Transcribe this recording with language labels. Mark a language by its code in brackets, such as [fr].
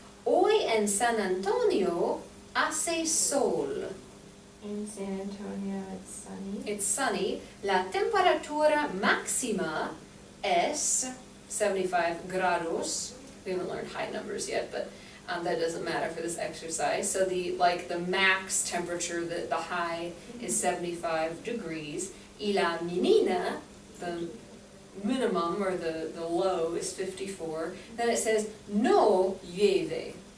[es] Hoy en San Antonio hace sol. [en] In San Antonio, it's sunny. It's sunny. [es] La temperatura máxima es 75 grados. [en] We haven't learned high numbers yet, but that doesn't matter for this exercise. So the max temperature, the high, is 75 degrees. [es] Y la mínima, [en] the minimum or the low, is 54. Then it says [es] no llueve.